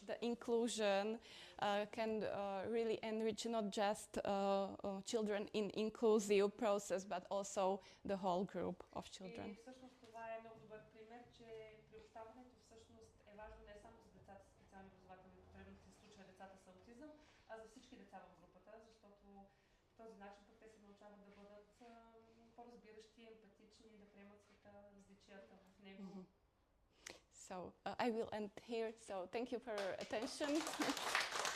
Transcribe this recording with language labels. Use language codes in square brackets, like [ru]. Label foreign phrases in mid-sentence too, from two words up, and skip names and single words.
[en] The inclusion can really enrich not just children in inclusive process, but also the whole group of children. [bg] И всъщност това е много добър пример, че приобщаването всъщност е важно не само за децата с специални образователни потребности, в случая децата с аутизъм, а за всички деца в групата, защото по този начин пък те се научават да бъдат по-разбиращи, емпатични, да приемат света, различията в него. [en] So I will end here. So thank you for your attention.